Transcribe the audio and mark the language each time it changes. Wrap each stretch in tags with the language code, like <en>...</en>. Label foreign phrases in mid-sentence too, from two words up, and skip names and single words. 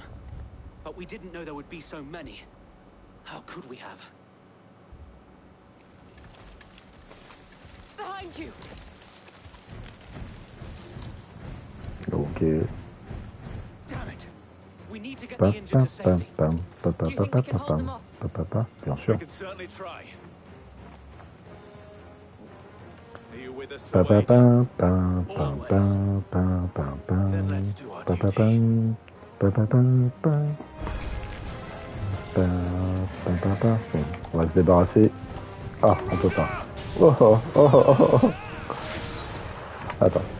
<en>But we didn't know there would be so many. How could we have? Behind you! Ok. Damn it! We need to get Pa, the injured pa, to pa, safety. pam, pa, pa, Do you pa, think we pa, can pa, hold them pam, off? pa, pa, pa, bien We</en> <fr>sûr.</fr> <en>can certainly try. Are you with us, Pa, Sir pa, Wade? pa, pa, pa, pa, pa, pa, pa, Then let's do our pa, pa, duty. pa, pa, pa, pa, pa, pa, pa, pa.</en> <fr>Bon, on va se débarrasser. Ah, on peut pas. Oh, oh, oh, oh, oh, oh. Attends.</fr>